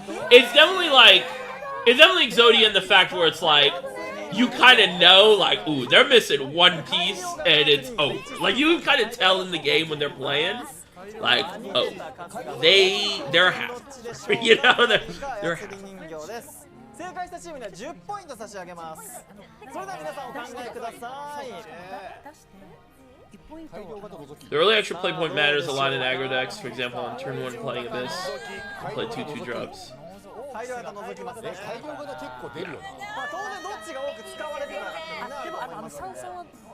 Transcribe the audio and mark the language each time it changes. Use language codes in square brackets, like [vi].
[en] It's definitely Exodia in the fact where it's like you kind of know, like, ooh, they're missing one piece and it's over. Like you can kind of tell in the game when they're playing, like, oh, they're happy. You know, they're happy. [ja] 正解したチームには10ポイント差し上げます。それでは皆さんお考えください。 [en] The early extra play point matters a lot in aggro decks. For example, on turn 1 playing Abyss, play 2 2-drops. [ja] 大量型覗きますね。大量型結構出るよな。まあ当然どっちが多く使われてるかっていうのはあの三々は